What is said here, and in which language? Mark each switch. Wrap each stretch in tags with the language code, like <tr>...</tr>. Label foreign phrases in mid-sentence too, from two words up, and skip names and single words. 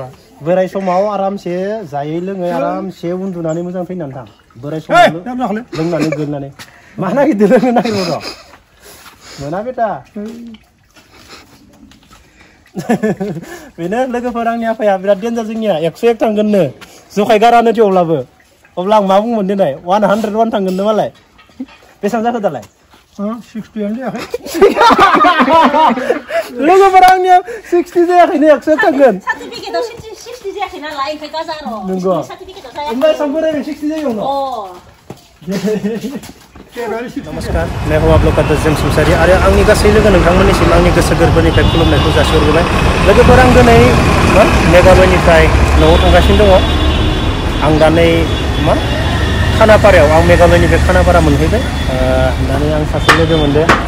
<brx>बोराय समाव आरामसे जायै लोङै आरामसे उन्दुनानै मोजां थैनानै थां बोराय समाव लोंनानै गोलैनानै मा नागिरदों लोंनो नागिरदों र' मोना बेटा बेनो लोगोफोर आंनि आफाया बिराद डेन्जार जोंनिया 101 थांगोननो जखाय गारानो थेवब्लाबो अब्ला आं मा बुंगोन देनाय 101 थांगोननो मालाय बेसेबां जाखो दालाय 60 आनो जायाखै लोगोफोर आंनिया 60 जायाखैनो 101 थांगोन सार्टिफिकेटआव 60 जायाखै नालाय ओंखाय गाजा र' नंगौ सार्टिफिकेटआव जायाखै ओमफ्राय सामबोराय 60 जायो उनाव नमस्कार</brx> <hi>मैं हूं आप लोग का</hi> <brx>दजम सुमसारी आरो आंनि गासै लोगो नोंथांमोननिसिम आंनि गोसो गोरबोनिफ्राय खुलुमनायखौ जासिहरबाय लोगोफोर आं दिनै मेघालयनिफ्राय न'आव थांगासिनो दङ आं दा नै मा खानापारायाव आं मेघालयनिफ्राय खानापारा मोनहैबाय दानि आं सासे लोगो मोनदों</brx>